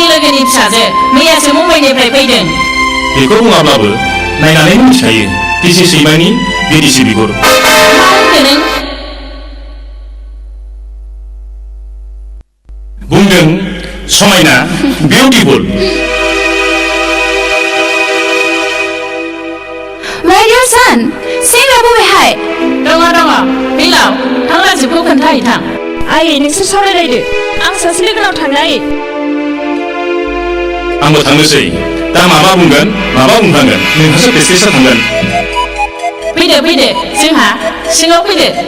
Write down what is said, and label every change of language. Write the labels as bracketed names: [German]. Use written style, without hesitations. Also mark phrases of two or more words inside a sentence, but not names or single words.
[Bodo] लोगोनि फिसाजो मैयासो मुम्बाइनिफ्राय फैदों बेखौ बुङाब्लाबो नायनानै मिथिखायो दिसि सैमानि बिदिसि बिगुर मा होनखो नों बुंदों समायना बिउटिफुल [English] Where your son? [Bodo] सेंग्रा बबेहाय? दङ फैलाव थां राजिबखौ खोन्थाहैथां आयै नोंसोर सावरायलायदो आं सासे लोगोनाव थांनो आयै आंबो थांनोसै दा माबा बुंगोन माबा बुंफ्लांगोन नोंहासो फेसकेसा थांगोन फैदो जोंहा सिङाव फैदो